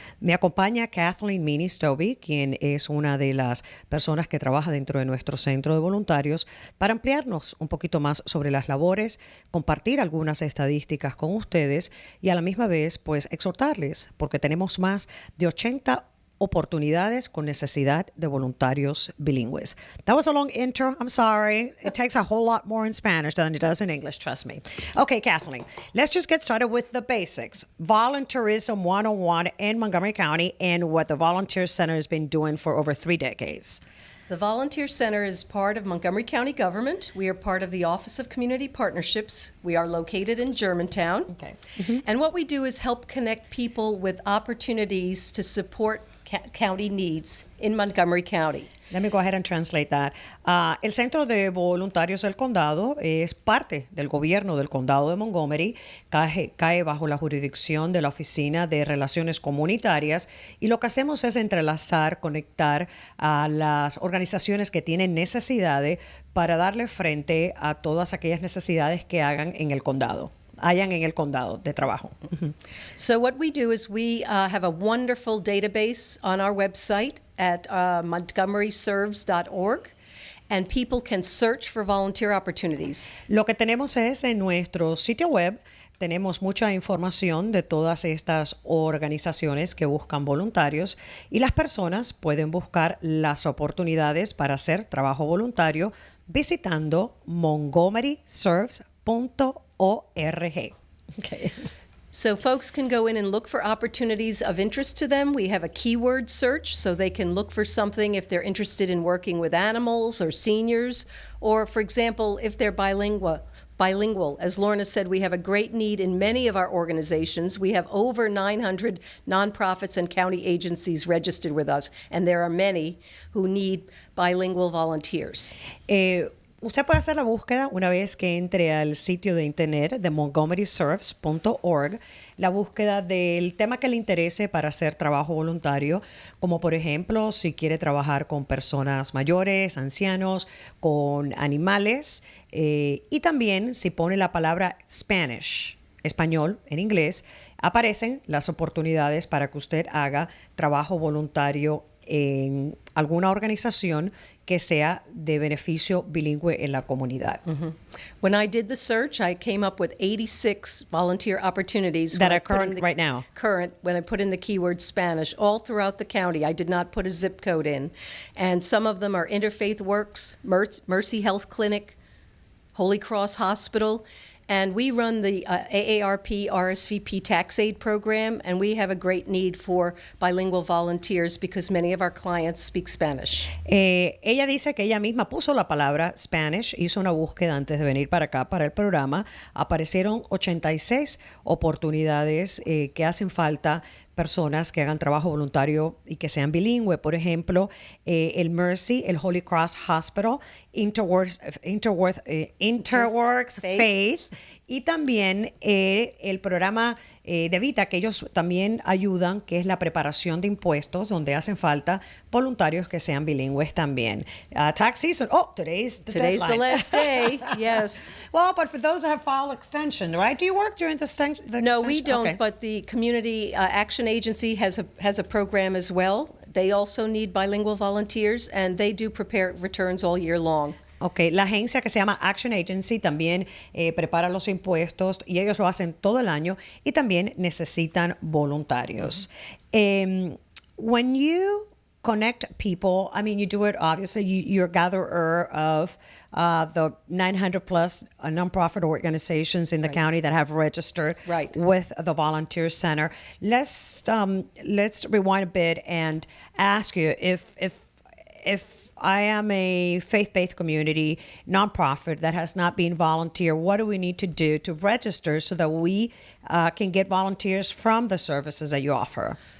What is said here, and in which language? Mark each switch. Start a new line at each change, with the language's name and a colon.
Spanish: Me acompaña Kathleen Mini-Stobbe, quien es una de las personas que trabaja dentro de nuestro centro de voluntarios, para ampliarnos un poquito más sobre las labores, compartir algunas estadísticas con ustedes y a la misma vez, pues, exhortarles, porque tenemos más de 80 oportunidades con necesidad de voluntarios bilingües.
English: That was a long intro. I'm sorry. It takes a whole lot more in Spanish than it does in English, trust me. Okay, Kathleen, let's just get started with the basics. Volunteerism 101 in Montgomery County and what the Volunteer Center has been doing for over 3 decades. The Volunteer Center is part of Montgomery County government. We are part of the Office of Community Partnerships. We are located in Germantown. Okay. And what we do is help connect people with opportunities to support county needs in Montgomery County. Let me go ahead and translate that.
Spanish: El Centro de Voluntarios del Condado es parte del gobierno del Condado de Montgomery, cae bajo la jurisdicción de la Oficina de Relaciones Comunitarias y lo que hacemos es entrelazar, conectar a las organizaciones que tienen necesidades para darle frente a todas aquellas necesidades que hayan en el condado de trabajo.
English: So what we do is we have a wonderful database on our website at montgomeryserves.org, and people can search for volunteer opportunities.
Spanish: Lo que tenemos es en nuestro sitio web, tenemos mucha información de todas estas organizaciones que buscan voluntarios y las personas pueden buscar las oportunidades para hacer trabajo voluntario visitando montgomeryserves.org. Okay.
English: So folks can go in and look for opportunities of interest to them. We have a keyword search, so they can look for something if they're interested in working with animals or seniors, or, for example, if they're bilingual. As Lorna said, we have a great need in many of our organizations. We have over 900 nonprofits and county agencies registered with us, and there are many who need bilingual volunteers.
Spanish: Usted puede hacer la búsqueda una vez que entre al sitio de internet de montgomeryserves.org, la búsqueda del tema que le interese para hacer trabajo voluntario, como por ejemplo si quiere trabajar con personas mayores, ancianos, con animales, y también si pone la palabra Spanish, español en inglés, aparecen las oportunidades para que usted haga trabajo voluntario en alguna organización que sea de beneficio bilingüe en la comunidad.
English: When I did the search, I came up with 86 volunteer opportunities That are current right now. Current, when I put in the keyword Spanish, all throughout the county. I did not put a zip code in. And some of them are Interfaith Works, Mercy Health Clinic, Holy Cross Hospital, and we run the AARP RSVP tax aid program, and we have a great need for bilingual volunteers because many of our clients speak Spanish.
Spanish: Ella dice que ella misma puso la palabra Spanish, hizo una búsqueda antes de venir para acá, para el programa. Aparecieron 86 oportunidades que hacen falta personas que hagan trabajo voluntario y que sean bilingües. Por ejemplo, el Mercy, el Holy Cross Hospital, Interworks Faith, y también el programa de Vita, que ellos también ayudan, que es la preparación de impuestos, donde hacen falta voluntarios que sean bilingües también.
English: Tax season, today's the Today's the last day, yes. Well, but for those that have filed extension, right? Do you work during the extension? No, we don't, Okay. but the Community Action Agency has a program as well. They also need bilingual volunteers, and they do prepare returns all year long.
Spanish: Ok, la agencia que se llama Action Agency también prepara los impuestos y ellos lo hacen todo el año y también necesitan voluntarios.
English: When you connect people, I mean, you do it, obviously, you're a gatherer of the 900 plus nonprofit organizations in the county that have registered with the Volunteer Center. Let's rewind a bit and ask you if I am a faith-based community nonprofit that has not been volunteer, what do we need to do to register so that we can get volunteers from the services that you offer?